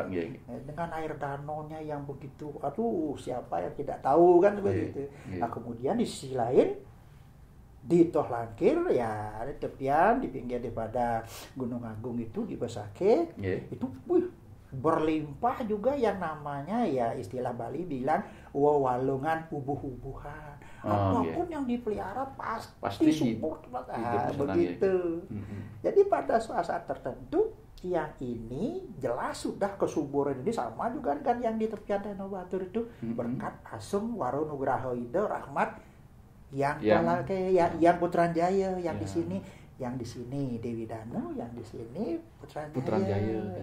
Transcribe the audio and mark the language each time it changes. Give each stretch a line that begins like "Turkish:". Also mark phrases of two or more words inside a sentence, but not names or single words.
Indonesian: Dengan air danaunya yang begitu, aduh, siapa yang tidak tahu kan begitu. Nah, kemudian di sisi lain, di Toh Langkir, ya di tepian, di pinggir daripada Gunung Agung itu, di Besake, itu berlimpah juga yang namanya, ya istilah Bali bilang
Balinese: wewalungan ubuh-ubuhan.
Indonesian: Apapun yang dipelihara pasti subur. Begitu. Jadi pada saat tertentu, yang ini jelas sudah kesuburan ini sama juga kan yang di tepian Danau Batur itu, berkat Asung Waro Nugraha Ida Rahmat yang Putranjaya, yang di sini Dewi Danu, yang di sini Putranjaya.